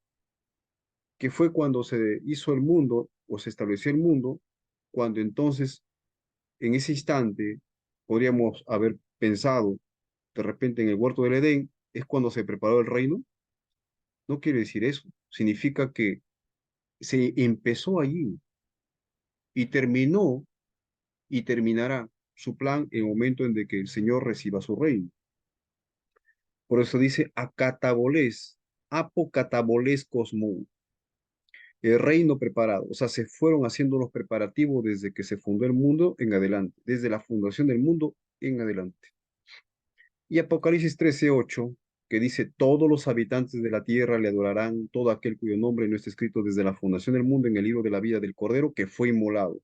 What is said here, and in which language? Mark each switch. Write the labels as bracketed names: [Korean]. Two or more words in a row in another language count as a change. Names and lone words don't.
[Spanish] Que fue cuando se hizo el mundo o se estableció el mundo, cuando entonces, en ese instante, podríamos haber pensado de repente en el huerto del Edén, es cuando se preparó el reino. No quiere decir eso. Significa que se empezó allí y terminó y terminará su plan en el momento en de que el Señor reciba su reino. Por eso dice acatabolés, [Greek] ἀποκαταβολῆς κόσμου, [Spanish] el reino preparado. O sea, se fueron haciendo los preparativos desde que se fundó el mundo en adelante, desde la fundación del mundo en adelante. Y Apocalipsis 13:8, que dice, todos los habitantes de la tierra le adorarán, todo aquel cuyo nombre no esté escrito desde la fundación del mundo en el libro de la vida del Cordero que fue inmolado.